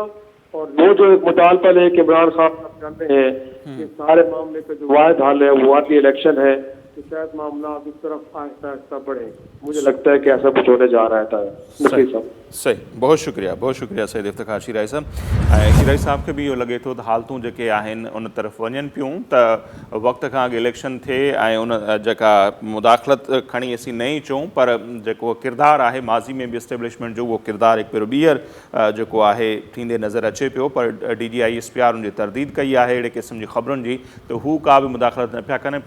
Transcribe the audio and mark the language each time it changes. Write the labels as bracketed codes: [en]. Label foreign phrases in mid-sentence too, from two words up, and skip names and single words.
[ur] اور وہ جو ایک مطالبہ لے کے عمران خان صاحب کرتے ہیں کہ سارے معاملے کا جو واحد حل ہے وہ ارلی الیکشن ہے, تو شاید معاملات اس طرف آہستہ آہستہ بڑھیں. مجھے لگتا ہے کہ ایسا کچھ ہونے جا رہا ہے. صحیح, بہت شکریہ سید افتخار شیرائی صاحب. [sd] شیرائی صاحب کے بھی یہ لگے تو حالتوں जेके आहिनि उन तरफ़ वञनि पियूं त वक़्त खां अॻु इलेक्शन थिए ऐं उन जेका मुदाख़लत खणी असीं न ई चऊं, पर जेको किरदारु आहे माज़ी में बि एस्टेब्लिशमेंट जो उहो किरदारु हिकु भेरो ॿीहर जेको आहे थींदे नज़र अचे पियो. पर DGI-SPR उन जी तरदीद कई आहे अहिड़े क़िस्म जी ख़बरुनि जी त हू का बि मुदाख़लत न पिया कनि.